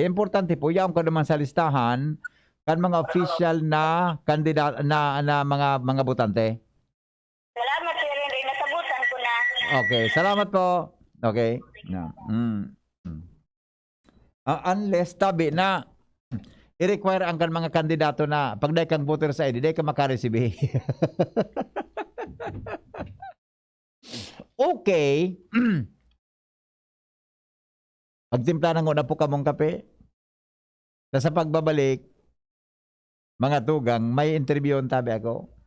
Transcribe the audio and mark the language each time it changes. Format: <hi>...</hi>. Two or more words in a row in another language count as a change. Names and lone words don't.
<bik>Importante po, yan ka naman sa listahan kan mga official na kandidat na mga botante. Salamat, Sir Henry. Nasabutan ko na. Okay, salamat po. Okay. No. Unless tabi na i-require ang kan mga kandidato na pag di kang voter sa ID, di ka makareceive. Okay. Pagtimpla na na po kamong kape. Sa pagbabalik, mga tugang, may interview on tabi ako.</bik>